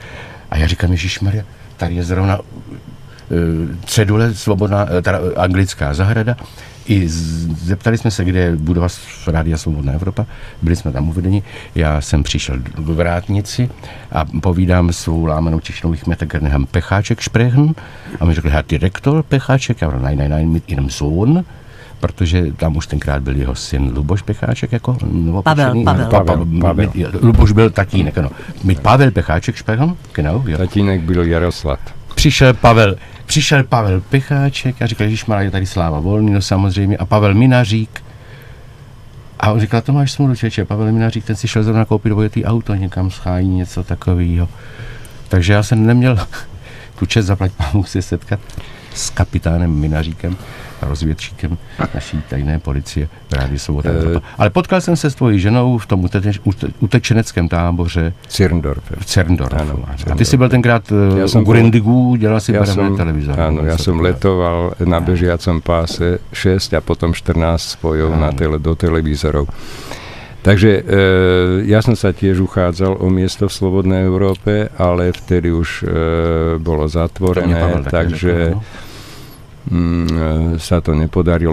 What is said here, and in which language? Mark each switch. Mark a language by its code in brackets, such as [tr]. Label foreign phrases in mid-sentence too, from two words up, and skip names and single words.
[cs] A já říkám, ježišmarja, tady je zrovna cedule svobodná, teda anglická zahrada. I zeptali jsme se, kde je budova Rádia Svobodná Evropa. Byli jsme tam uvedeni. Já jsem přišel do vrátnici a povídám svou lámanou češtinou, [de] ich möchte gerne Herrn Pecháček sprechen. [cs] A mi řekl, [de] Herr Direktor Pecháček. [cs] Já řekl, [de] nein, mit Ihrem Sohn. [cs] Protože tam už tenkrát byl jeho syn Luboš Pecháček jako novopečený. Pavel. Luboš byl tatínek, ano. [de] Mit Pavel Pecháček sprechen, genau. [cs] Jo. Tatínek byl Jaroslav. Přišel Pavel Pecháček a říkal, ježišmarja, je tady Sláva Volný, no samozřejmě, a Pavel Minařík. A on říkal, to máš smůlu, čeče, Pavel Minařík, ten si šel zrovna koupit dvojitý auto, někam schájí, něco takového. Takže já jsem neměl tu čest, zaplať pánu, se setkat s kapitánem Minaříkem a rozvědčíkem naší tajné policie v Rádiu Svobodná Evropa. Ale potkal jsem se s tvojí ženou v tom utečeneckém táboře v Cerndorfu. A ty jsi byl tenkrát u Grindigu, dělal si barevné televizor. [sk] Áno, ja som letoval na bežiacom páse 6 a potom 14 spojov do televízorov. Takže ja som sa tiež uchádzal o miesto v Slobodnej Európe, ale vtedy už bolo zatvorené, takže sa to nepodarilo.